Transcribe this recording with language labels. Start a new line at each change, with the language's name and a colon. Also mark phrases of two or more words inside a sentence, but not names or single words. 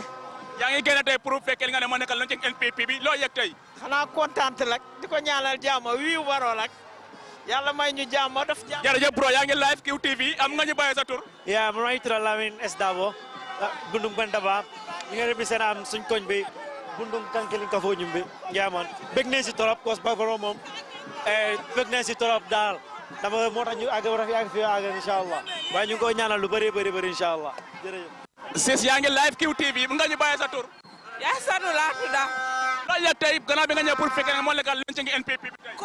Wolof: yaa ngi génn tey pour fekkee nga ne moo nekkal lañ ci NPP bi loo yëg tey xanaa kontaan rek di ko ñaanal jàmm wiiw Barrow rek yàlla may ñu jàmm def jàmm jërëjëf bro yaa ngi live QTV am nga ñu bàyyi sa tur yaa man may tural Lamin S Dabo bundung Bantaba ñu ngi represent am suñ koñ bi bundung kankelin ka fo ñum bi yaa man bëgg nañ si torop cause Barrow moom bëgg nañ si torop daal dama moo tax ñu àgg fi àgg
Arabic: إن شاء الله
Wolof: waaye ñu ngi ko ñaanal lu bëri
Arabic: إن شاء الله
Wolof: jërëjëf sis yaa ngi live QTV mu nga ñu bàyyi sa tur yaa sanu laa tudda loo yëg tey gannaaw bi nga ñëw pour fekkee nga moo nekkal lañ ci NPP bi tey